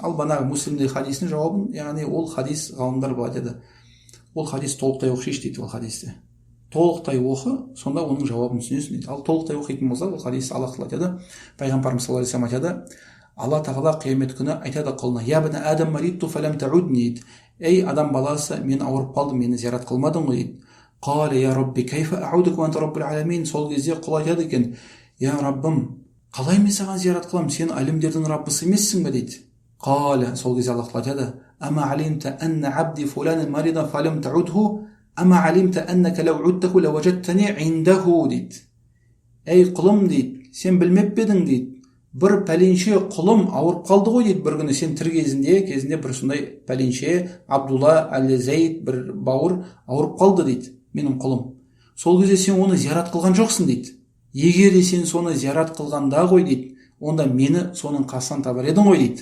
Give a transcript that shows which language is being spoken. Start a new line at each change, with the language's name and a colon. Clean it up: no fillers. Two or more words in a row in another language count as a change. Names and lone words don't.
Kazakh: Ал банағы Муслимдегі хадисінің жауабын, яғни ол хадис, ғалымдар былай деді, ол хадис толықтай оқышайш дейді, ол хадисті. Толықтай оқы, сонда оның жауабын түсінесің дейді. Ал толықтай оқитын болса, ол хадис Аллах Тағала айтады, пайғамбарымыз
Arabic: صلى الله عليه وسلم
Kazakh: айтады, Алла Тағала қиямет күні айтады құлына,
Arabic: يا ابن آدم مرضت فلم تعدني
Kazakh: дейді. Ей адам баласы, мен ауырып қалдым, мені зиярат қылмадың ғой дейді.
Arabic: قال يا رب كيف أعودك وأنت رب العالمين.
Kazakh: Сол кезде құл айтады екен, я раббым, қалай мен саған зиярат қыламын, сен әлемдердің раббысы емессің бе дейді.
Arabic: Қала,
Kazakh: сол кезде Аллах айтады,
Arabic: أما علمت أن عبدي فلانا مرض فلم تعده أما علمت أنك لو عدته لوجدتني عنده дейді.
Kazakh: Ей құлым дейді, сен білмеп пе едің дейді, бір пәленше құлым ауырып қалды ғой дейді, бір күні сен тір кезінде бір сондай пәленше Абдулла әлі Зайд бір бауыр ауырып қалды дейді, менің құлым. Сол кезде сен оны зиярат қылған жоқсың дейді. Егер де сен соны зиярат қылғанда ғой дейді, онда мені соның қасынан табар едің ғой дейді.